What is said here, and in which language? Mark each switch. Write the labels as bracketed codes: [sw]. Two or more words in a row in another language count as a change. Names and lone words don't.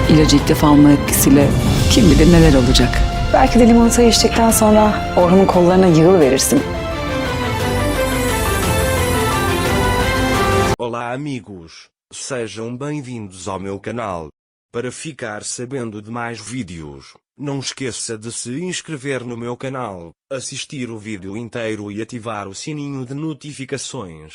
[tr] ilacı ilk defa alma etkisiyle kim bilir neler olacak. Belki de limonatayı içtikten sonra Orhan'ın kollarına yığılıverirsin. [pt] Olá amigos, sejam bem-vindos ao meu canal. Para ficar sabendo de mais vídeos, não esqueça de se inscrever no meu canal, assistir o vídeo inteiro e ativar o sininho de notificações.